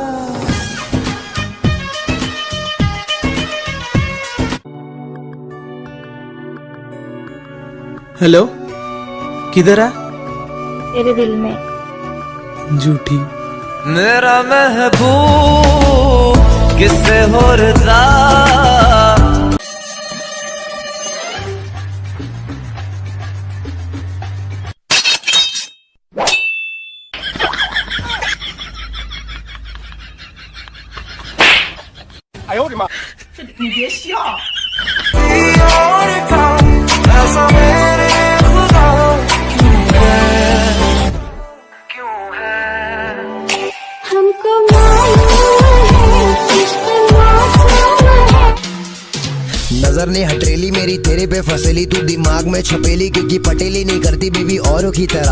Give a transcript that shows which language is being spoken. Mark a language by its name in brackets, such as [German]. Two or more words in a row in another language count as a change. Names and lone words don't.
[Hindi] हेलो, किधर है? तेरे दिल में। झूठी। मेरा महबूब किससे हो रहा। [Chinese] 哎呦我的妈！你别笑。 [Hindi] हमको नजर ने हथेली मेरी तेरे पे फसेली, तू दिमाग में छपेली, क्योंकि पटेली नहीं करती बीबी औरों की तरह।